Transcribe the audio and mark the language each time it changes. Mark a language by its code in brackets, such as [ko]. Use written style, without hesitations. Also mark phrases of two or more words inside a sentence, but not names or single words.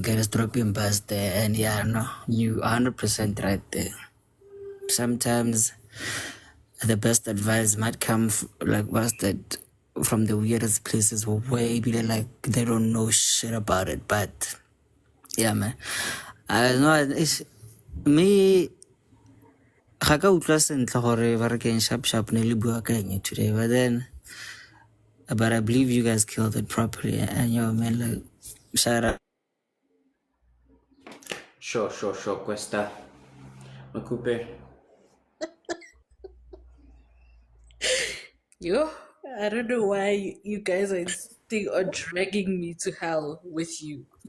[en] Guys, dropping past there, and yeah, no, you are 100% right there. Sometimes the best advice might come like what's that from the weirdest places where people like they don't know shit about it. But yeah, man, I know it's me. [tn] Ga ka utlwa sentle gore ba re keng sharp ne le bua ka eng today, [en] but I believe you guys killed it properly, and yo man, like shout out. Sure, Questa. Makupe. Yo, I don't know why you guys are insisting on dragging me to hell with you.